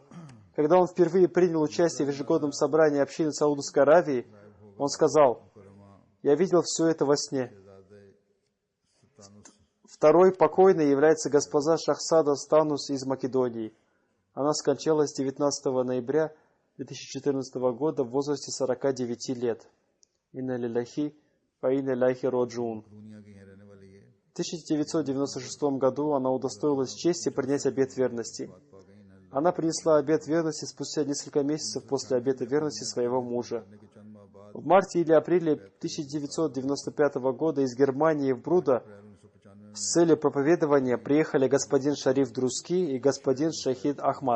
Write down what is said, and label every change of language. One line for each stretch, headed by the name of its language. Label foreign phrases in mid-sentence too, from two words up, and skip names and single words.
Russian: Когда он впервые принял участие в ежегодном собрании общины Саудовской Аравии, он сказал: «Я видел все это во сне». Второй покойной является госпожа Шахсада Станус из Македонии. Она скончалась 19 ноября 2014 года в возрасте 49 лет.
Arabic: إنا لله وإنا إليه راجعون.
Russian: 1996 году она удостоилась чести принять обет верности. Она принесла обет верности спустя несколько месяцев после обета верности своего мужа. В марте или апреле 1995 года из Германии в Бруда с целью проповедования приехали господин Шариф Друзки и господин Шахид Ахмад.